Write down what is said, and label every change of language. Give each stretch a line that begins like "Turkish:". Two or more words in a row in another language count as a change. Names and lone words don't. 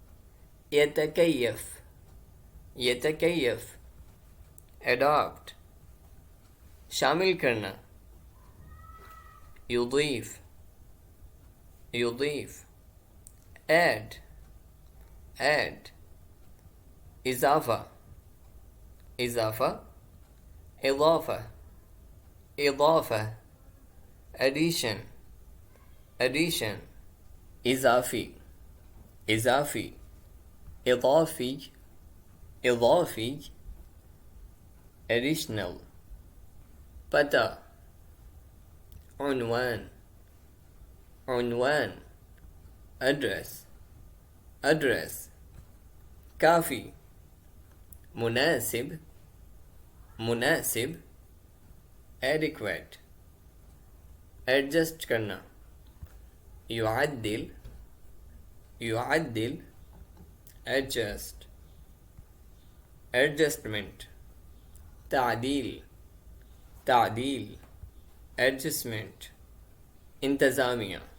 Urdu: يتكيف adopt شامل کرنا يضيف add اضافہ اضافہ addition اضافی additional پتہ عنوان address کافی مناسب adequate ایڈجسٹ کرنا يعدل
English: adjust adjustment
Urdu: تعدیل adjustment انتظامیہ